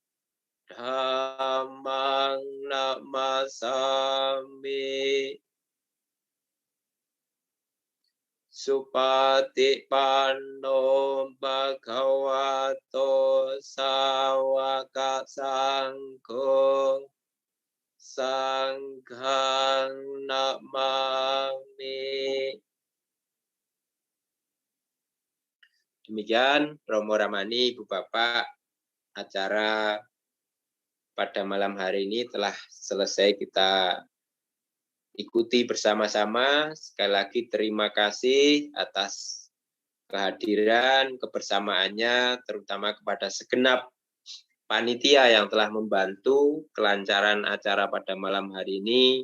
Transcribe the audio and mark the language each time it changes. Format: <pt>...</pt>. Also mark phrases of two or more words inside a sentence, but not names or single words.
<pi>Dhammang namasami Supatipanno Bhagavato Sawaka Sangho Sanghang namami.</pi> <id>Demikian Romo Ramani, Ibu Bapak, acara pada malam hari ini telah selesai kita ikuti bersama-sama. Sekali lagi terima kasih atas kehadiran, kebersamaannya, terutama kepada segenap panitia yang telah membantu kelancaran acara pada malam hari ini.</id>